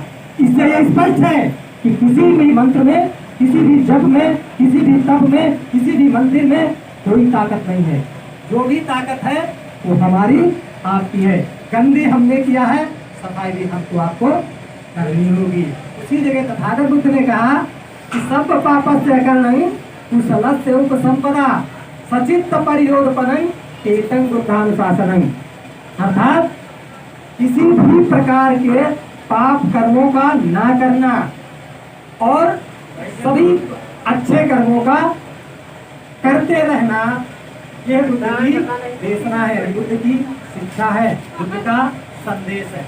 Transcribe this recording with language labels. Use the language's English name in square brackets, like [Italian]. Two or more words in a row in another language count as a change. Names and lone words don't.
[Hindi] इससे यह स्पष्ट है कि किसी भी मंत्र में, किसी भी जप में, किसी भी तप में, किसी भी मंदिर में कोई ताकत नहीं है। जो भी ताकत है वो हमारी आपकी है। गंदी हमने किया है, सफाई भी हमको आपको करनी होगी। उसी जगह तथागत बुद्ध ने कहा कि [Pali] सब पापस्य करणं कुशलस्य उपसंपदा सचित्त परियोगपनं एतं बुद्धानुशासनं। [Hindi] अर्थात किसी भी प्रकार के पाप कर्मों का ना करना और सभी अच्छे कर्मों का करते रहना, ये बुद्ध की देशना है, बुद्ध की शिक्षा है, बुद्ध का संदेश है।